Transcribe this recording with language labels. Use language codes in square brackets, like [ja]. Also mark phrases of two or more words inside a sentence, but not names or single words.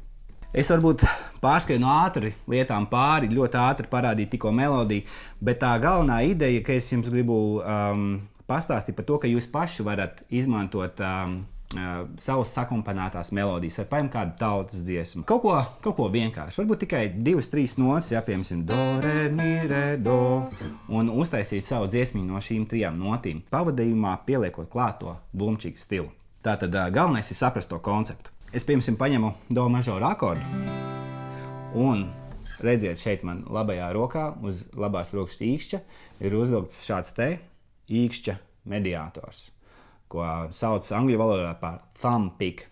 [lv] Es varbūt pārskrienu ātri lietām pāri, ļoti ātri parādīju tikko melodiju, bet tā galvenā ideja, ka es jums gribu pastāstīt par to, ka jūs paši varat izmantot savas sakomponētās melodijas, vai paņemt kādu tautas dziesmu. Kaut ko vienkārši, varbūt tikai 2-3 notis, ja piemēram do, re, mi, re, do, un uztaisīt savu dziesmiņu no šīm 3 notīm, pavadījumā pieliekot klāto boom-chick stilu. Tātad galvenais ir saprast to konceptu. Es, piemēram, paņemu do mažoru akordu un redziet, šeit man labajā rokā uz labās rokas īkšķa ir uzvilkts šāds īkšķa mediātors, ko sauc angļu valodā par [en] thumb pick.